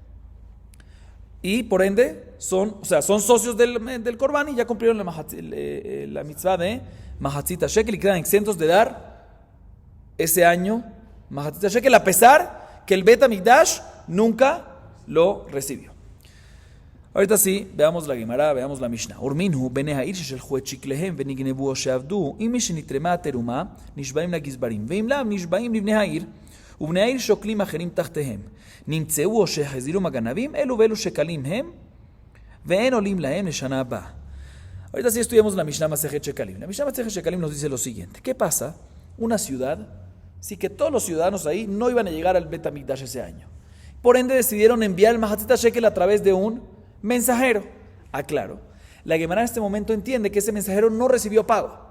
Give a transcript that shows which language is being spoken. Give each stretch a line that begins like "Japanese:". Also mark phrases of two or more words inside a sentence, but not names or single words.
Spanish: Y por ende son socios del Korban y ya cumplieron la mitzvah de Mahatzita Shekel y quedan exentos de dar ese año Mahatzita Shekel, a pesar que el Bet HaMikdash nunca lo recibió. Ahorita sí, veamos la Gemara, veamos la Mishnah.
Hebrew: ורמינהו בני העיר ששלחו את שקליהם ונגנבו או שאבדו אם משנתרמה תרומה נשבעים לגזברים ואם לאו נשבעים לבני העיר ובני העיר שוקלים אחרים תחתיהם. נמצאו או שהחזירו מגנבים, אלו ואלו שקלים הם, ואין עולים להם לשנה הבאה.
Spanish: Ahorita sí estudiamos la Mishnah Masejet Shekalim. La Mishnah Masejet Shekalim nos dice lo siguiente. ¿Qué pasa? Una ciudad, sí que todos los ciudadanos ahí no iban a llegar al Bet HaMikdash ese año. Por ende decidieron enviar el Mahatzita Shekel a través de un mensajero. Aclaro, la Gemara en este momento entiende que ese mensajero no recibió pago.